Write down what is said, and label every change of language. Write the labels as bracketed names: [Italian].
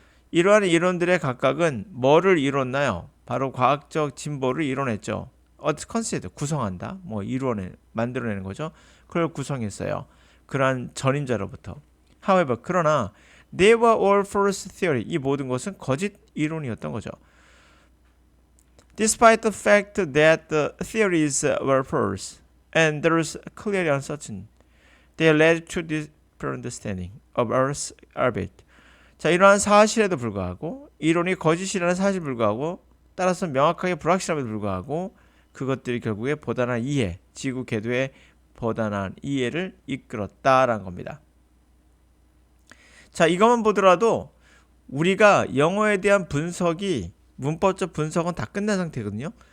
[Korean] 이러한 이론들의 각각은 뭐를 이뤘나요? 바로 과학적 진보를 이뤄냈죠. 컨셉트 구성한다, 뭐 이루어내 만들어내는 거죠. 그걸 구성했어요. 그러한 전임자로부터. [English] However, [Korean] 그러나 [English] they were all false theory. [Korean] 이 모든 것은 거짓 이론이었던 거죠. [English] Despite the fact that the theories were false and there is clearly uncertain, they led to different understanding of Earth's orbit. [Korean] 자, 이러한 사실에도 불구하고 이론이 거짓이라는 사실에 불구하고 따라서 명확하게 불확실함에도 불구하고 그것들이 결국에 보다난 이해, 지구 궤도의 보다난 이해를 이끌었다라는 겁니다. 자, 이것만 보더라도 우리가 영어에 대한 분석이 문법적 분석은 다 끝난 상태거든요.